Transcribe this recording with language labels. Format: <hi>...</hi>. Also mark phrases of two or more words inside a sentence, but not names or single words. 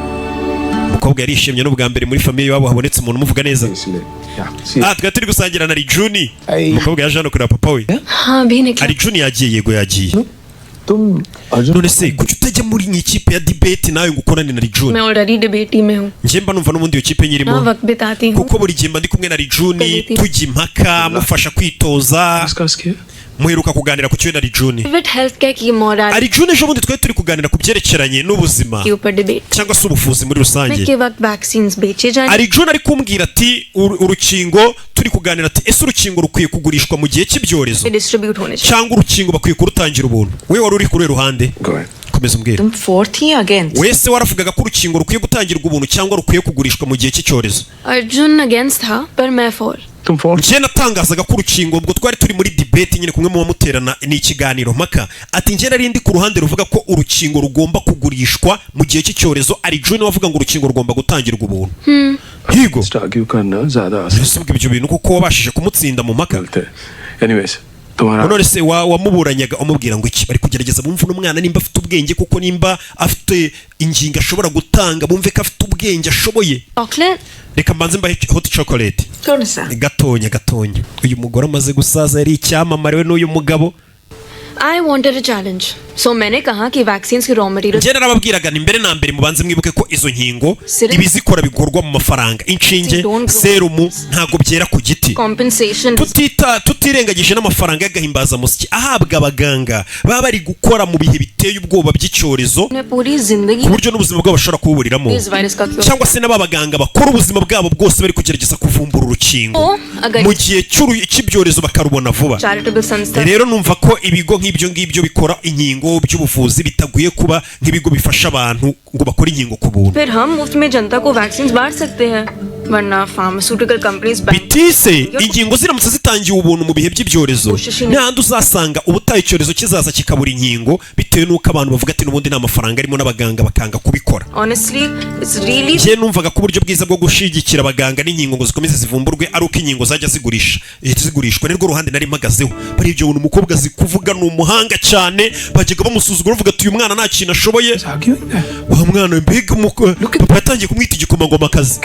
<rw>Umukobwa yarishimye n'ubwa mbere muri famiye yabo habonetse umuntu umuvuga neza. Twa turi gusangira na Rijuni. Umukobwa yaje hano kureba papa we. Rijuni yagiye yego yagiye. none se kuki utajya muri ikipe ya debate nawe ngo ukorane na Rijuni?</rw> <hi>मैं already debate में हूँ.</hi> <rw>Njye mba numva n'ubundi iyo kipe nyirimo.</rw> <hi>मैं वक्त बिताती हूँ.</hi> <rw>Kuko buri gihe mba ndi kumwe na Rijuni tujya impaka mufasha kwitoza. Muheruka kuganira ku cyo na Rijuni. Rijuni ejo bundi twari turi kuganira ku byerekeranye n'ubuzima cyangwa se ubuvuzi muri rusange. Rijuni ari kumbwira ati urukingo turi kuganira ati ese urukingo rukwiye kugurishwa mu gihe cy'ibyorezo cyangwa urukingo bakwiye kurutangira ubuntu. We wari uri kuri ruhande komeza umbwira. Wese waravugaga ko urukingo rukwiye gutangirwa ubuntu cyangwa rukwiye kugurishwa mu gihe cy'icyorezo.</rw> <en>Arjun against her</en> <hi>पर मैं</hi> <en>for.</en> <rw>Njye natangazaga ko urukingo ubwo twari turi muri debate nyine kumwe mu bamuterana n'ikiganiro mpaka ati njye nari ndi ku ruhande ruvuga ko urukingo rugomba kugurishwa mu gihe cy'icyorezo. Arjun wavuga ngo urukingo rugomba gutangirwa ubuntu. Higo bisubwe ibyo bintu kuko wabashije kumutsinda mu mpaka. Anyways none se wamuburanyaga umubwira ngo iki bari kugerageza bumve n'umwana nimba afite ubwenge kuko nimba afite ingingo ashobora gutanga bumve ko afite ubwenge ashoboye. Reka mbanze mbahe</rw> <en>hot chocolate</en> <rw>gatonya. Uyu mugore amaze gusaza yari icyamamare we n'uyu mugabo</rw> <en>I wanted a challenge. So</en> <hi>मैंने कहा कि</hi> <en>vaccines की raw materials.</en> <rw>Njye narababwiraga ni mbere na mbere mubanze mwibuke ko izo nkingo ibizikora bigurwa mu mafaranga. Inshinge, serumu ntago byera ku giti. Compensation. Tutirengagije n'amafaranga y'agahimbaza musiki ahabwa abaganga baba bari gukora mu bihe biteye ubwoba by'icyorezo. Ku buryo n'ubuzima bwabo bashobora kuburiramo. Cyangwa se n'ababaganga bakora ubuzima bwabo bwose bari kugerageza kuvumbura urukingo. Mu gihe cy'ibyorezo bakarubona vuba. Rero numva ko ibigo nk'ibyo ngibyo bikora inkingo by'ubuvuzi bitaguye kuba nk'ibigo bifasha abantu ngo bakore inkingo ku buntu.</rw> <hi>फिर हम मुफ्त में जनता को वैक्सीन बांट सकते हैं वरना</hi> <en>pharmaceutical companies</en> <rw>bitise ingingo ziramutse zitangiye ubuntu mu bihe by'ibyorezo n'ahandi uzasanga ubutaye icyorezo kizaza kikabura inkingo bitewe n'uko abantu bavuga ati n'ubundi nta mafaranga arimo n'abaganga bakanga kubikora.</rw> <en>Honestly, it's really</en> <rw>njye numvaga ko uburyo bwiza bwo gushigikira abaganga n'inkingo ngo zikomeze zivumburwe ari uko inkingo zajya zigurishwa nirwo ruhande nari mpagazeho. Bari ibyo buntu umukobwa zikuvuga ni umuhanga cyane bajyaga bamusuzugura bavuga ati uyu mwana nta kintu ashoboye. Wa mwana mbega papa yatangiye kumwita igikomangomakazi.</rw>